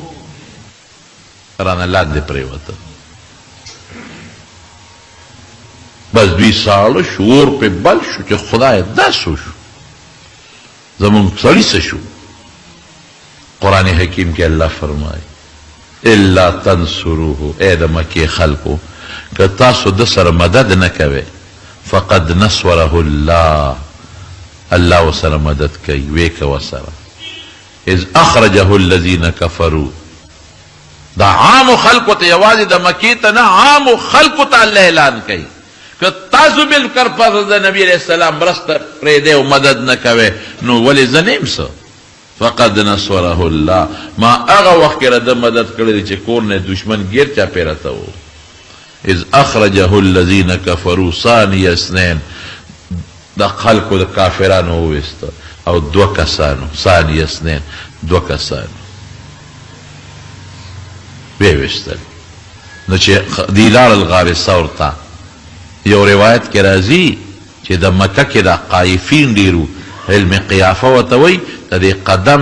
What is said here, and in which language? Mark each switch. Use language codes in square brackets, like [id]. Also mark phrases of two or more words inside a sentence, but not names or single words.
[ps] رانه لاندې پرېوته بس دوی ساړه شو اور پې بل شو چې خدای دا څه شو زمونږ سړي څه شو قرآن حکیم کې الله فرمایي [ar] الا تنصروه [ps] ای د مکې خلکو که تاسو د سره مدد نه کوئ [ar] فقد نصره الله [ps] الله ورسره مدد کوي وی کوه سره [ar] اذ اخرجه الذین کفروا [ps] دا عام خلقو ته یوازې د مکې ته نه عام خلقو ته الله اعلان کوي که تاسو ملکر پس د نبی [ar] علیہ السلام [ps] مرسته پرېږدئ او مدد نه کوئ نو ولې زه نه یم څه [ar] فقد نصره الله [ps] ما هغه وخت کې د مدد کړی دی چې کور نه دشمن ګیر چاپېره ته و [ar] اذ اخرجه الذین کفروا ثانی اثنین [ps] د خلکو د کافرانو وویسته او دوه کسانو [ar] ثانی اثنین [ps] دوه کسانو ویویستل نو چې دی لاړل غار ثور ته یو روایت کې راځي چې د مکه کې د قایفین ډېرو علم قیافه ورته وایي د دې قدم